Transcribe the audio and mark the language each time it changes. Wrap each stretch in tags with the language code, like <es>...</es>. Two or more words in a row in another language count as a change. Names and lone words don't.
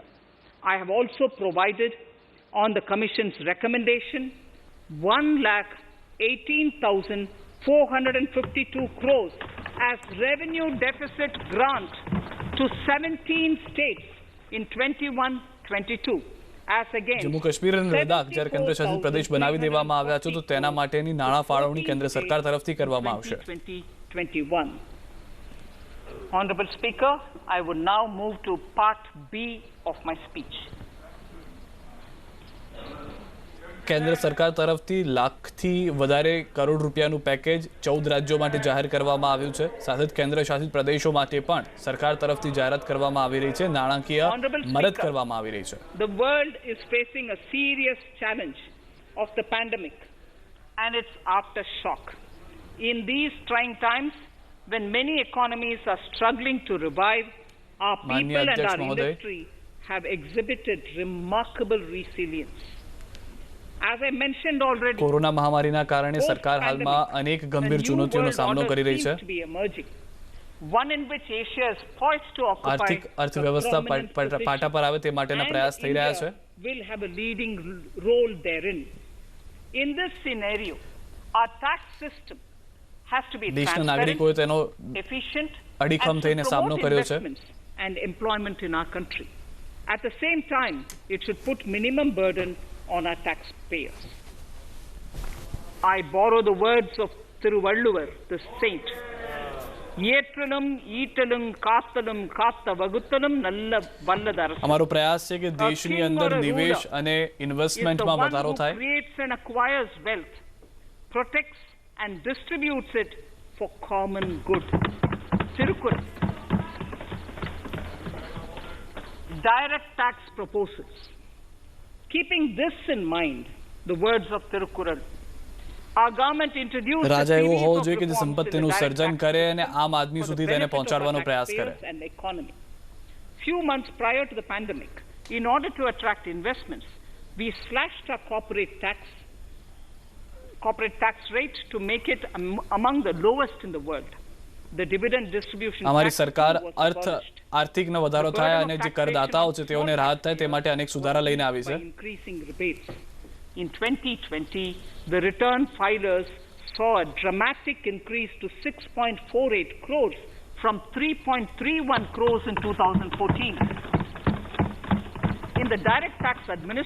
<en>I have also provided on the Commission's recommendation 1,18,452 crores as revenue deficit grant to 17 states in 21-22.</en> <gu>જમ્મુ કાશ્મીર અને લદ્દાખ જ્યારે કેન્દ્રશાસિત પ્રદેશ બનાવી દેવામાં આવ્યા છે તો તેના માટેની નાણાં ફાળવણી કેન્દ્ર સરકાર તરફથી કરવામાં આવશે.</gu> <en>Honorable Speaker, I would now move to part B of my speech.</en> <gu>કેન્દ્ર સરકાર તરફથી લાખથી વધારે કરોડ રૂપિયાનું પેકેજ 14 રાજ્યો માટે જાહેર કરવામાં આવ્યું છે. સાથે જ કેન્દ્ર શાસિત પ્રદેશો માટે પણ સરકાર તરફથી જાહેરાત કરવામાં આવી રહી છે, નાણાકીય મદદ કરવામાં આવી રહી છે.</gu> <en>The world is facing a serious challenge of the pandemic and its aftershock. In these trying times, when many economies are struggling to revive, our people and our industry have exhibited remarkable resilience. As I mentioned already,</en> <gu>કોરોના મહામારીના કારણે સરકાર હાલમાં અનેક ગંભીર ચુનૌતીઓનો સામનો કરી રહી છે.</gu> <en>One in which Asia is poised to occupy</en> <gu>આર્થિક અર્થવ્યવસ્થા પાટા પર આવે તે માટેના પ્રયાસ થઈ રહ્યા છે.</gu> <en>Will have a leading role therein. In this scenario, our tax system has to be transparent, efficient,</en> <gu>અડીખમ થઈને સામનો કર્યો છે.</gu> <en>and employment in our country. At the same time, it should put minimum burden on our taxpayers. I borrow the words of Thiruvalluvar, the saint.</en> <ta>இயற்றலும், ஈட்டலும், காத்தலும், காத்த வகுத்தலும், நல்ல வல்லதரசு.</ta> <gu>અમારો પ્રયાસ છે કે દેશની અંદર નિવેશ અને ઇન્વેસ્ટમેન્ટમાં વધારો થાય.</gu> <en>Creates and acquires wealth, protects and distributes it for common good. Tirukkural. Direct tax proposals. Keeping this in mind, the words of Tirukkural, our government introduced</en> <gu>રાજા એવો હોવો જોઈએ કે જે સંપત્તિનું સર્જન કરે અને આમ આદમી સુધી તેને પહોંચાડવાનો પ્રયાસ કરે.</gu> <en>Few months prior to the pandemic, in order to attract investments, we slashed our corporate tax corporate tax rate to make it among the lowest in the world. The dividend distribution</en> <gu>અમારી</gu> <en>tax</en> <gu>સરકાર</gu> <en>was abolished.</en> <gu>આર્થિકનો વધારો થાય અને જે કરદાતાઓ છે તેઓને રાહત થાય તે માટે અનેક સુધારા લઈને આવી</gu> <en>by</en> <gu>છે.</gu> <en>increasing rebates. In 2020, the return filers saw a dramatic increase to 6.48 crores from 3.31 crores in 2014. In the direct tax administration,</en>